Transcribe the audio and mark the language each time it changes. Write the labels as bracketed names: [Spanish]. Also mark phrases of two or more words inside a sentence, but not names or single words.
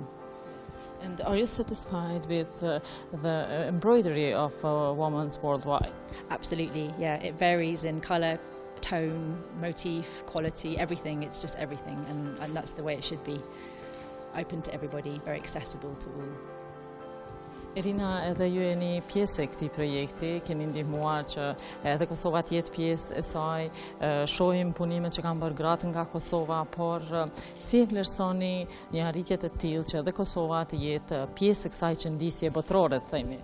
[English] And are you satisfied with the embroidery of women's worldwide? Absolutely, yeah. It varies in colour, tone, motif, quality, everything. It's just everything, and that's the way it should be. Open to everybody, very accessible to all. [Albanian] Irina, edhe ju jeni pjesë e këtij projekti, keni ndihmuar që edhe Kosova të jetë pjesë e saj, shohim punimet që kanë bërë gratë nga Kosova, por si e vlerësoni një arritje të tillë që edhe Kosova të jetë pjesë e kësaj qëndisje botërore, themi?